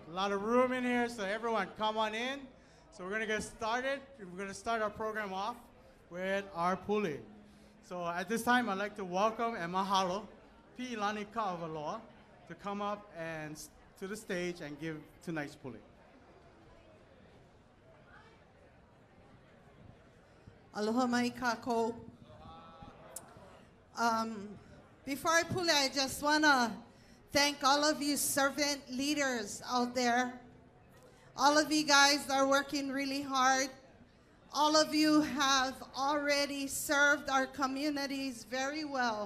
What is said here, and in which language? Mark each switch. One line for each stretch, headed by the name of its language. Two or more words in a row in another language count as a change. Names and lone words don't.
English: A lot of room in here, so everyone come on in. So we're going to get started. We're going to start our program off with our puli. So at this time, I'd like to welcome and mahalo Pi'ilani Ka'avaloa to come up and to the stage and give tonight's puli.
Hawaiian: Aloha mai kākou.
English: Before I pull it, I just want to thank all of you servant leaders out there. All of you guys are working really hard. All of you have already served our communities very well.